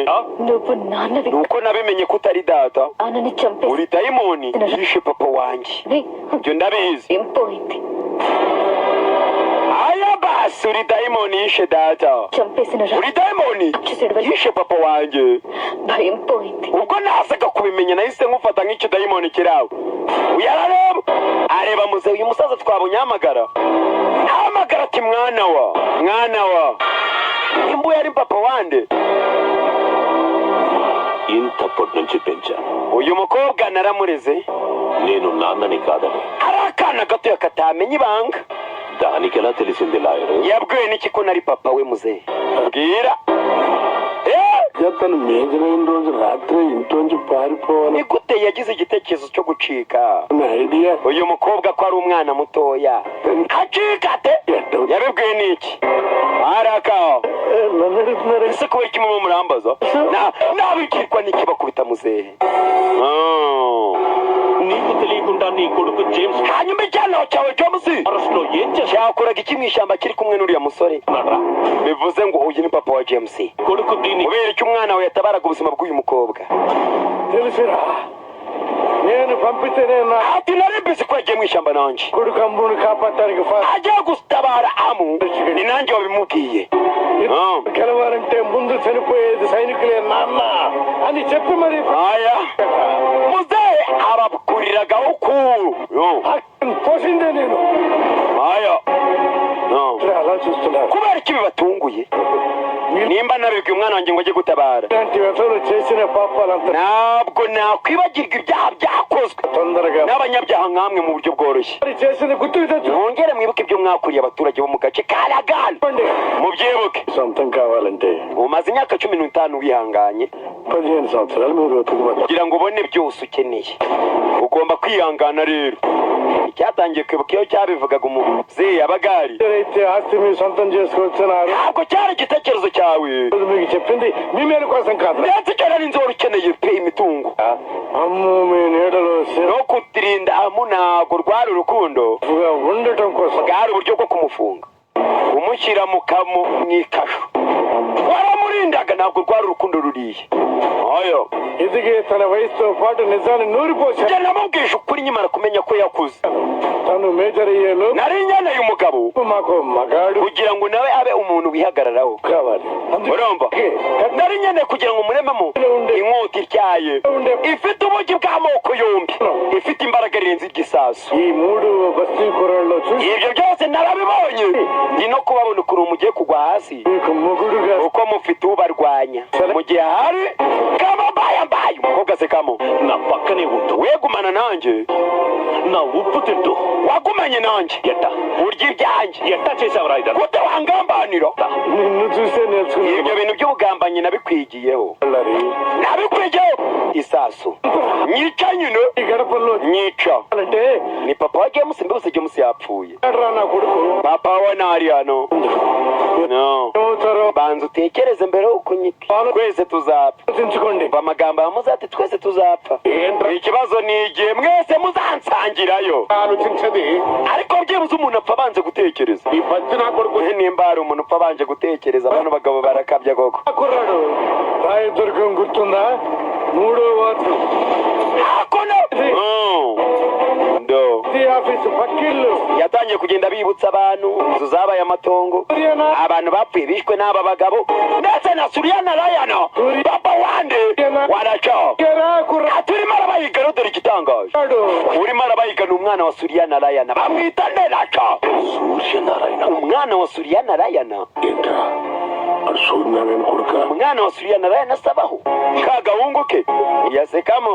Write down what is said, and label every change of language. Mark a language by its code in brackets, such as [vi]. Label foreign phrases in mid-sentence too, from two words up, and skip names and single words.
[te] నువ్వు నాన్నవి [rw] Nuko nabimenye ko utari data. [te] నాన్నని చంపేసి [rw] Uri dayimoni yishe papa wanjye. Ibyo ndabizi. [te] ఏం పోయింది? [rw] Aya basi uri dayimoni yishe data. [te] చంపేసిన [rw] Uri dayimoni yishe papa wanjye. [te] భయం పోయింది. [rw] Ubwo nasaga kubimenya nahise nkufata nk'icyo dayimoni kirawe. Uyarareba areba muze uyu musaza twabonye hamagara ati mwana wa imbu yari papa wande. [te] ఇంతప్పటి నుంచి పెంచాను. [rw] Uyu mukobwa naramureze. [te] నేను నాన్నని కాదని. [rw] Ari akana gato katamenya ibanga. [te] దానికి ఎలా తెలిసింది లాయరు? [rw] Yabwiwe n'iki ko nari papa we muzehe? Bwira. [te] అతను మేజరైన రోజు రాత్రి ఇంట్లోంచి పారిపోవాలి. [rw] Ni gute yagize igitekerezo cyo gucika? [te] ఐడియా. [rw] Uyu mukobwa ko ari umwana mutoya. Acikate? Yabibwiwe n'iki? Araka. [te] నన్ను అడుగుతున్నారు. [rw] Ese kuba iki mu murambaza? Nabikirwa n'iki bakubita muzehe? [te] నీకు తెలియకుండా నీ కొడుకు జేమ్స్ [rw] Hanyuma ijyana cyawe James [te] అరెస్ట్ లో ఏం చేశాడు? [rw] cyakoraga iki mu ishyamba kiri kumwe n'uriya musore? Bivuze ngo uyu ni papa wa James. [te] కొడుకు దీన్ని [rw] Kubera icyo umwana we yatabaraga ubuzima bw'uyu mukobwa. [te] తెలుసురా, నేను పంపితేనే నా [rw] Ati nari mbizi ko yagiye mu ishyamba nanjye. [te] కొడుకు అమ్ముని కాపాడటానికి [rw] Agiye gutabara Amu ni nanjye wabimubwiye. [te] గెలవాలంటే ముందు చనిపోయేది సైనికులే నాన్న అని చెప్పి మరి [rw] Aya muzehe ababukuriragaho ukuru. [te] పోసిందే నేను. [rw] Aya [te] అలా చూస్తున్నారు. [rw] kubera iki bibatunguye? Nimba nabibwiye umwana wanjye ngo ajye gutabara, [te] ఇలాంటి వ్యసనం చేసిన పాపాలంతా [rw] ntabwo nakwibagirwa ibyaha byakozwe [te] తొందరగా [rw] n'abanyabyaha nk'amwe mu buryo bworoshye. [te] చేసిన గుర్తుకు తెచ్చు. [rw] Mwongere mwibuke ibyo mwakuriye abaturage bo mu gace ka Lagana. Mubyibuke. [te] సొంతం కావాలంటే [rw] Umaze imyaka 15 wihanganye [te] 15 సంవత్సరాలు మీరు వెతుకుబడి [rw] kugira ngo ubone byose ukeneye. Ugomba kwihangana rero. icyatangiye kwibuka iyo cyabivugaga umuzeyi yabaga ari [te] అయితే ఆస్తి మీ సొంతం చేసుకోవచ్చున్నారు [rw] ntabwo cyari igitekerezo cyawe [te] మీకు చెప్పింది మీ మేలు కోసం కాదు [rw] ndetse icyo nari nzi wari ukeneye pe imitungo [te] అమ్ము మీ నీడలో [rw] no kutirinda amu ntabwo rwari urukundo [te] సేఫ్గా ఉండటం కోసం [rw] bwari uburyo bwo kumufunga umushyira mu ikasho waramurindaga ntabwo rwari urukundo ruriye oyo [te] ఎదిగే తన వయసుతో పాటు నిజాన్ని నూరిపోశాడు [rw] njye namubwije ukuri nyimara kumenya ko yakuze [te] తను మేజర్ అయ్యేలో [rw] nari nkeneye umugabo [te] మాకు మగాడు [rw] kugira ngo nawe abe umuntu wihagararaho [te] కావాలి [rw] urumva nari nkeneye kugira ngo murememo inkota ityaye ifite ubugi bw'amoko yombi ifite imbaraga irenze igisasu [te] ఈ మూడు బస్తీ కుర్రాళ్ళు చూసి [rw] ibyo byose narabibonye ndi no kubabona ukuntu mugiye kugwa hasi [te] మీకు మొగుడుగా [rw] uko mufite ubarwanya mu gihe hari kamambayambaye umukobwa asekamo [te] నా పక్కనే ఉంటూ [rw] wegumana nanjye [te] నా ఉప్పు తింటూ [rw] wagumanye nanjye [te] ఎట్టా [rw] urya ibyanjye [te] ఎట్టా చేసావురా ఇదంతా [rw] gute wangambanira [te] నిన్ను చూసే [rw] ibyo [te] నేర్చుకున్నాను [rw] bintu by'ubugambanyi nabikwigiyeho nabikwigiyeho isasu nyica nyine [te] ఈ గడపల్లో [rw] nyica [te] అంటే [rw] ni papa wa James mbese James yapfuye [te] రా నా కొడుకు [rw] papa we ntari hano no [te] అవుతారో [rw] banza utekereze mbere yuko unyika twese tuzapfa [te] ఆలోచించుకోండి [rw] umva amagambo ya muzati twese tuzapfa ikibazo ni igihe mwese muzansangirayo [te] ఆలోచించది [rw] ariko byibuze umuntu apfa abanze gutekereza [te] ఈ పచ్చి నా కొడుకు [rw] nimba hari umuntu upfa abanje gutekereza bano bagabo barakabya koko [te] కుర్రాడు రాయదుర్గం గుర్తుందా మూడో వార్డు [rw] hakuno ndo [te] ఆఫీసు పక్కిళ్ళు [rw] yatangiye kugenda bibutsa abantu inzu zabaye amatongo abantu bapfuye bishwe n'aba bagabo ndetse na Suriyana Rayana papa wande waraca turimo arabayigana dore igitangaje urimo arabayigana umwana wa Suriyana Rayana bamwita Neraca umwana wa Suriyana Rayana umwana wa Suriyana Rayana asabaho ka gahungu ke yasekamo